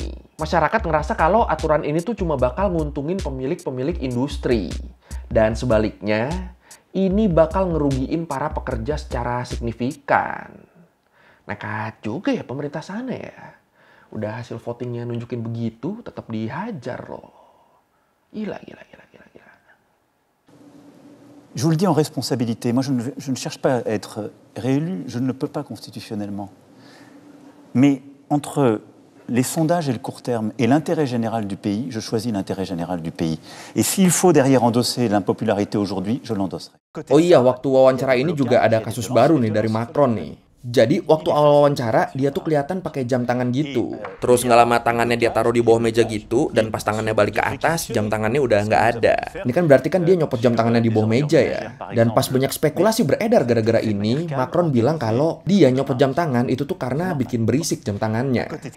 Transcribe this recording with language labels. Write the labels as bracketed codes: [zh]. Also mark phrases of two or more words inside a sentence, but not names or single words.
[id] Masyarakat ngerasa kalau aturan ini tuh cuma bakal nguntungin pemilik-pemilik industri. Dan sebaliknya, ini bakal ngerugiin para pekerja secara signifikan. Nekat juga ya pemerintah sana ya. Udah hasil votingnya nunjukin begitu, tetap dihajar loh. Gila. [fr] Je vous le dis en responsabilité, moi je ne cherche pas à être réélu, je ne le peux pas constitutionnellement. Mais entre les sondages et le court terme et l'intérêt général du pays, je choisis l'intérêt général du pays. Et s'il faut derrière endosser l'impopularité aujourd'hui, je l'endosserai. [id] Oh iya, waktu wawancara ini juga ada kasus baru nih dari Macron nih. Jadi waktu awal wawancara dia tuh kelihatan pakai jam tangan gitu. Terus nggak lama tangannya dia taruh di bawah meja gitu, dan pas tangannya balik ke atas jam tangannya udah nggak ada. Ini kan berarti kan dia nyopot jam tangannya di bawah meja ya. Dan pas banyak spekulasi beredar gara-gara ini, Macron bilang kalau dia nyopot jam tangan itu tuh karena bikin berisik jam tangannya.